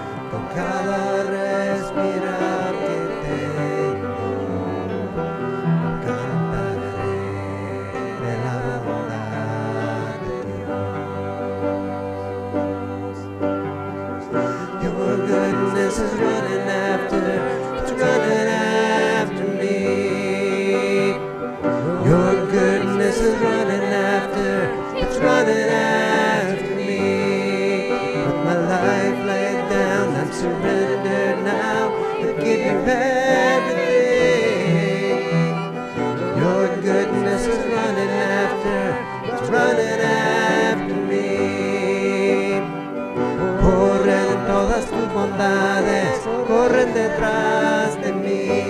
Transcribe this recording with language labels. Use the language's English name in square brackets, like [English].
[Spanish] Con cada respirar que tengo, cantaré de la bondad de Dios. [English] Your goodness is running after, it's running after me. Your goodness is running after, it's running after me. With my life laid down, I'm surrendered now. I give you everything. Your goodness is running after, it's running after me. [Spanish] Corren todas tus bondades, corren detrás de mí.